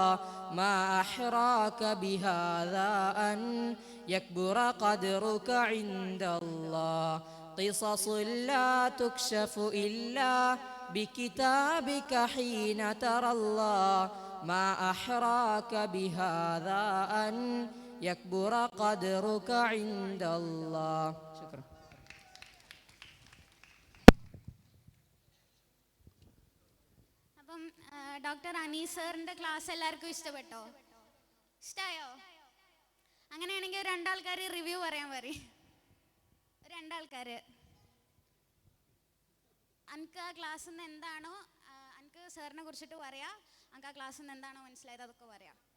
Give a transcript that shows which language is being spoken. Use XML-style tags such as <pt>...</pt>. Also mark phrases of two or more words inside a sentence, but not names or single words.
<ar>ما أحراك بهذا أن يكبر قدرك عند الله. قصص لا تكشف إلا بكتابك حين ترى الله. ما أحراك بهذا أن يكبر قدرك عند الله. شكرا.</ar> <ml>അപ്പം ഡോക്ടർ അനീസ് സാറിൻ്റെ ക്ലാസ് എല്ലാവർക്കും ഇഷ്ടപ്പെട്ടോ? ഇഷ്ടമായോ? അങ്ങനെയാണെങ്കിൽ രണ്ടാൾക്കാർ റിവ്യൂ പറയാൻ പറയും. രണ്ടാൾക്കാർ അനക്ക് ആ ക്ലാസ്സിൽ നിന്ന് എന്താണോ അനക്ക് സാറിനെ കുറിച്ചിട്ട് പറയാം, അനക്ക് ആ ക്ലാസ്സിൽ നിന്ന് എന്താണോ മനസ്സിലായത് അതൊക്കെ പറയാം.</ml>